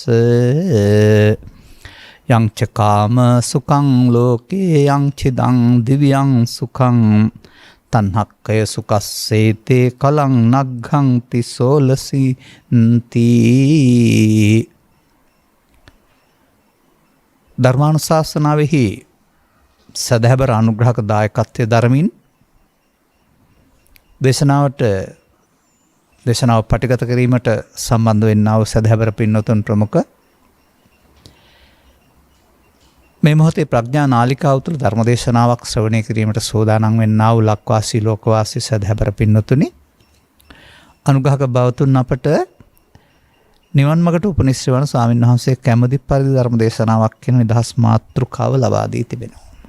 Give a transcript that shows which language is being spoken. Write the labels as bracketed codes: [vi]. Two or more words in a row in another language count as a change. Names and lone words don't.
[pi] යං ච කාම සුඛං ලෝකේ යං චිදං දිව්‍යං සුඛං තණ්හක්කය සුකස්සේතේ කලං නග්ගං තිසෝලසින්ති. [si] ධර්මානුශාසනාවෙහි සදහැබර අනුග්‍රහක දායකත්වය දරමින් දේශනාව පටිගත කිරීමට සම්බන්ධ වෙන්නා වූ සදහැබර පින්වතුන් ප්‍රමුඛ මේ මොහොතේ ප්‍රඥා නාලිකාව තුළ ධර්මදේශනාවක් ශ්‍රවණය කිරීමට සෝදානම් වෙන්නා වූ ලක්වාසී ලෝකවාසී සදහැබර පින්වතුනි, අනුග්‍රහක බවතුන් අපට නිවන් මඟට උපනිශ්‍රේ වන ස්වාමීන් වහන්සේ කැමැති පරිදි ධර්මදේශනාවක් කියන නිදහස් මාතෘකාව ලබා දී තිබෙනවා.